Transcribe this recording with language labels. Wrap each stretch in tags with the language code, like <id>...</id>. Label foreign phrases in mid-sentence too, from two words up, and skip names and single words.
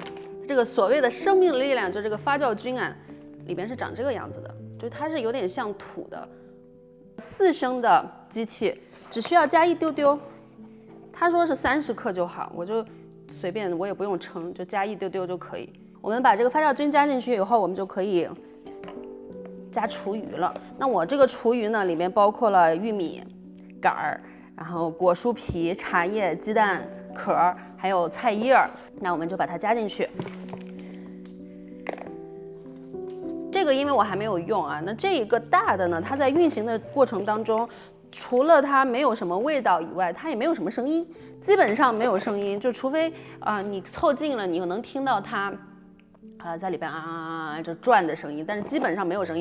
<zh>這個所謂的生命力量，就這個發酵菌啊，裡邊是長這個樣子的，就它是有點像土的。4升的機器只需要加一丟丟，他說是30克就好，我就隨便，我也不用稱，就加一丟丟就可以。我們把這個發酵菌加進去以後，我們就可以加廚餘了。那我這個廚餘呢，裡面包括了玉米杆兒，然後果蔬皮、茶葉、雞蛋殼，還有菜葉。那我們就把它加進去。這個因為我還沒有用啊，那這個大的呢，它在運行的過程當中，除了它沒有什麼味道以外，它也沒有什麼聲音，基本上沒有聲音，就除非你湊近了，你能聽到它在裡邊就轉的聲音，但是基本上沒有聲音。</zh>